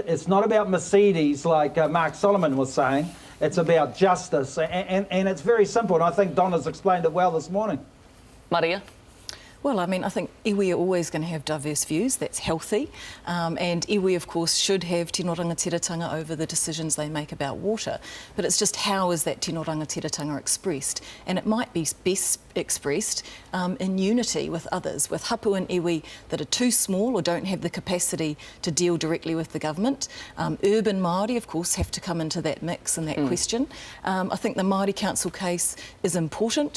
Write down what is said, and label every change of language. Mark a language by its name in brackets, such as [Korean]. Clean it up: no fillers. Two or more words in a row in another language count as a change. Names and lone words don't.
[English] It's not about Mercedes, like Mark Solomon was saying. It's about justice. And it's very simple. And I think Donna's explained it well this morning. Maria? Well, I mean, I think iwi are always going to have diverse views. That's healthy. And iwi, of course, should have [Māori] tino rangatiratanga [English] over the decisions they make about water. But it's just how is that [Māori] tino rangatiratanga [English] expressed? And it might be best expressed in unity with others, with hapu and iwi that are too small or don't have the capacity to deal directly with the government. Urban Māori, of course, have to come into that mix and that question. I think the Māori Council case is important.